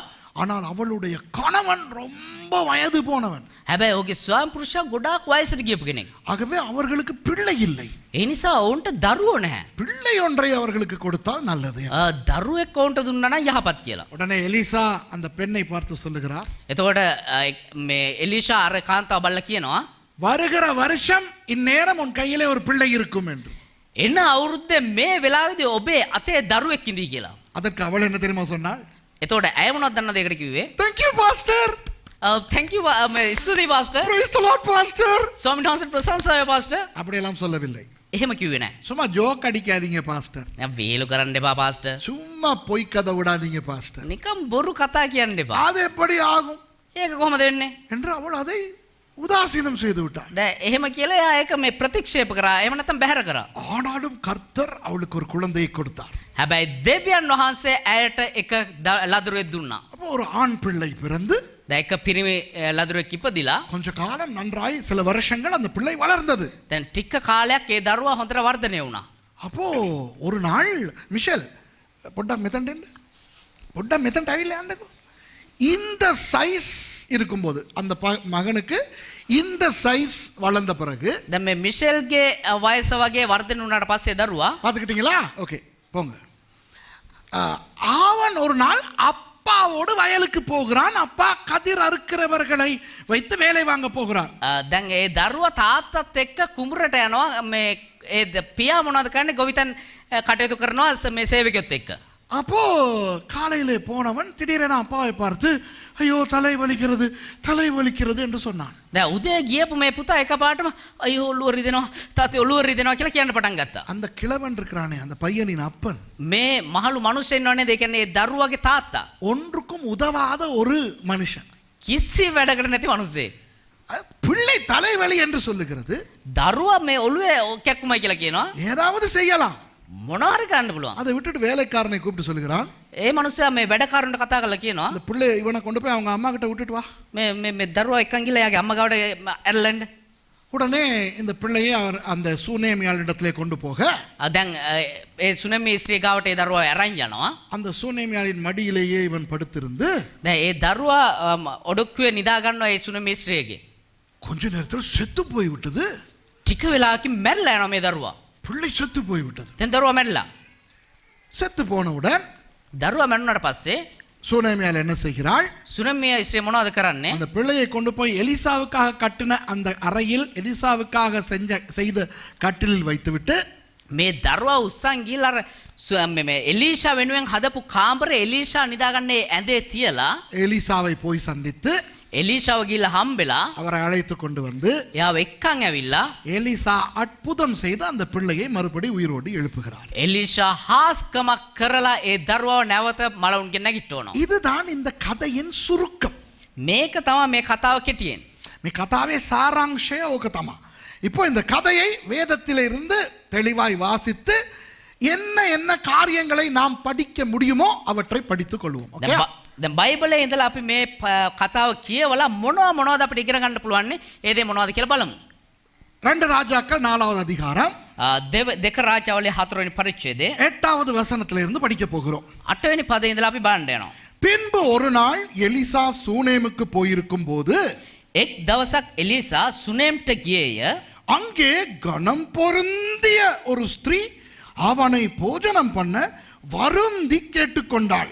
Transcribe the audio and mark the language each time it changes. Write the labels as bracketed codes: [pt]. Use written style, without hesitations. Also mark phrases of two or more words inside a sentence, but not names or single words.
[ta] ஆனால் அவளுடைய கணவன் ரொம்ப வயது போனவன். [si] හැබැයි ඔහුගේ ස්වාමි පුරුෂයා ගොඩාක් වයසට ගියපු කෙනෙක්. [ta] ஆகவே அவர்களுக்கு பிள்ளை இல்லை. [si] ඒ නිසා ඔවුන්ට දරුවෝ නැහැ. [ta] பிள்ளை ஒன்றை அவர்களுக்கு கொடுத்தால் நல்லது. [si] දරුවෙක් ඔවුන්ට දුන්නා නම් යහපත් කියලා. [ta] உடனே எலிசா அந்த பெண்ணை பார்த்து சொல்லுகிறார். [si] එතකොට මේ එලීෂා අර කාන්තාව බලලා කියනවා [ta] வருகிற வருஷம் இந்நேரம் உன் கையிலே ஒரு பிள்ளை இருக்கும் என்று. [si] එන අවුරුද්දේ මේ වෙලාවේදී ඔබේ අතේ දරුවෙක් ඉඳී කියලා. [ta] அதற்கு அவள் என்ன தெரியுமா சொன்னாள்? [si] එතකොට ඇය මොනවද දන්නවද ඒකට කිව්වේ? [en] Thank you pastor. Thank you ස්තුතියි pastor. Praise the Lord pastor. [si] ස්වාමීන් වහන්සේට ප්‍රශංසාව pastor. [ta] அப்படியெல்லாம் சொல்லவில்லை. [si] එහෙම කිව්වේ නැහැ. [ta] சும்மா ஜோக் அடிக்காதீங்க பாஸ்டர். [si] දැන් වේලු කරන්න එපා pastor. [ta] சும்மா பொய் கதை விடாதீங்க பாஸ்டர். [si] නිකම් බොරු කතා කියන්න එපා. [ta] அது எப்படி ஆகும் [si] ඒක කොහොමද වෙන්නේ? [ta] என்று அவள் அதை உதாசீனம் செய்து விட்டாள். [si] දැන් එහෙම කියලා එයා ඒක මේ ප්‍රතික්ෂේප කරා. එහෙම නැත්නම් බැහැර කරා. [ta] ஆனாலும் கர்த்தர் அவளுக்கு ஒரு குழந்தையை கொடுத்தார். [si] හැබැයි දෙවියන් වහන්සේ ඇයට එක ලදරුවෙක් දුන්නා. [ta] அப்போ ஒரு ஆண் பிள்ளை பிறந்து [si] දැන් එක පිරිමි ලදරුවෙක් ඉපදිලා [ta] கொஞ்ச காலம் நன்றாய் சில வருஷங்கள் அந்த பிள்ளை வளர்ந்தது. [si] දැන් ටික කාලයක් ඒ දරුවා හොඳට වර්ධනය වුණා. [ta] அப்போ ஒரு நாள் மிஷல் பொட்டா மெத்தண்ட் ஐலண்டக்கு இந்த சைஸ் இருக்கும்போது அந்த மகனுக்கு இந்த சைஸ் வளர்ந்த பிறகு [si] දැන් මේ මිෂෙල්ගේ වයස වගේ වර්ධනය වුණාට පස්සේ දරුවා [ta] பார்த்துக்கிட்டீங்களா? ஓகே போங்க. அவன் ஒரு நாள் அப்பாவோடு வயலுக்கு போகிறான். அப்பா கதிர் அறுக்கிறவர்களை வைத்து வேலை வாங்க போகிறார். [si] දැන් ඒ දරුවා තාත්තත් එක්ක කුඹරට යනවා. මේ ඒ පියා මොනවද කරන්නේ? ගොවිතැන් කටයුතු කරනවා මේ සේවකයොත් එක්ක. [ta] அப்போ காலையிலே போனவன் திடீரென அப்பாவை பார்த்து ஐயோ தலை வலிக்கிறது என்று சொன்னான். [si] දැන් උදේ ගියපු මේ පුතා එකපාරටම අයියෝ ඔළුව රිදෙනවා තාත්තේ ඔළුව රිදෙනවා කියලා කියන්න පටන් ගත්තා. [ta] அந்த கிழவன் இருக்கிறானே அந்த பையனின் அப்பன் [si] මේ මහලු මිනිස්සෙන් ඉන්නවනේ ඒ කියන්නේ ඒ දරුවාගේ තාත්තා. [ta] ஒன்றுக்கும் உதவாத ஒரு மனுஷன். [si] කිසි වැඩකට නැති මිනිස්සෙක්. [ta] பிள்ளை தலைவலி என்று சொல்லுகிறது. [si] දරුවා මේ ඔළුවේ කැක්කුමයි කියලා කියනවා. [ta] ஏதாவது செய்யலாம். [si] මොනවා හරි කරන්න පුළුවන්. [ta] அதை விட்டுட்டு வேலைக்காரனை கூப்பிட்டு சொல்லுகிறான். [si] ඒ මනුස්සයා මේ වැඩකාරන්ට කතා කරලා කියනවා [ta] அந்த பிள்ளை இவனை கொண்டு போய் அவங்க அம்மா கிட்ட விட்டுட்டு வா. [si] මේ දරුවා එක්කන් ගිහලා යාගේ අම්මා ගාවට ඇරලන්න. [ta] உடனே இந்த பிள்ளையை அவர் அந்த சூனேமியாளிடத்திலே கொண்டு போக [si] දැන් ඒ සුනමි ස්ත්‍රී ගාවට ඒ දරුවා අරන් යනවා. [ta] அந்த சூனேமியாளின் மடியிலேயே இவன் படுத்திருந்து [si] දැන් ඒ දරුවා ඔඩොක්කුවේ නිදා ගන්නවා ඒ සුනමි ස්ත්‍රියගේ. [ta] கொஞ்ச நேரத்தில் செத்து போய் விட்டது. [si] ටික වෙලාවකින් මැරිලා යනවා මේ දරුවා. [ta] பிள்ளை செத்து போய் விட்டது. [si] දැන් දරුවා මැරිලා. [ta] செத்து போனவுடன் [si] දරුවා මැරුණාට පස්සේ [ta] சூனேமியாள் என்ன செய்கிறாள்? [si] සුනමි ස්ත්‍රිය මොනවද කරන්නේ? [ta] அந்த பிள்ளையை கொண்டு போய் எலிசாவுக்காக கட்டின அந்த அறையில் எலிசாவுக்காக செய்த கட்டிலில் வைத்துவிட்டு [si] මේ දරුවා උස්සන් ගිහලා මේ එලීෂා වෙනුවෙන් හදපු කාමරේ එලීෂා නිදාගන්නේ ඇඳේ තියලා [ta] எலிசாவை போய் சந்தித்து [si] එලීෂාව ගිහලා හම්බෙලා [ta] அவரை அழைத்து கொண்டு வந்து [si] එයාව එක්කන් ඇවිල්ලා [ta] எலிசா அற்புதம் செய்து அந்த பிள்ளையை மறுபடி உயிரோடு எழுப்புகிறார். [si] එලීෂා හාස්කමක් කරලා ඒ දරුවාව නැවත මලවුන්ගෙන් නැගිටවනවා. [ta] இதுதான் இந்த கதையின் சுருக்கம். [si] මේක තමයි මේ කතාව කෙටියෙන්. මේ කතාවේ சாராංශය ඕක තමයි. [ta] இப்போ இந்த கதையை வேதத்திலே இருந்து தெளிவாய் வாசித்து என்ன காரியங்களை நாம் படிக்க முடியுமோ அவற்றை படித்துக் கொள்வோம். [si] දැන් බයිබලයේ ඉඳලා අපි මේ කතාව කියවලා මොනවද අපිට ඉගෙන ගන්න පුළුවන් ඒ දේ මොනවද කියලා බලමු. [ta] 2 ராஜாக்கள் 4வது அதிகாரம் [si] දෙක රාජාවලිය 4වෙනි පරිච්ඡේදයේ [ta] 8வது வசனத்திலே இருந்து படிக்க போகிறோம். [si] 8වෙනි පදේ ඉඳලා අපි බලන්න යනවා. [ta] பின்பு ஒரு நாள் எலிசா சூனேமுக்கு போயிருக்கும் போது [si] එක් දවසක් එලීසා සුනේම්ට ගියේය. [ta] அங்கே கனம் பொருந்திய ஒரு ஸ்திரீ அவனை போஜனம் பண்ண வருந்தி கேட்டுக்கொண்டாள்.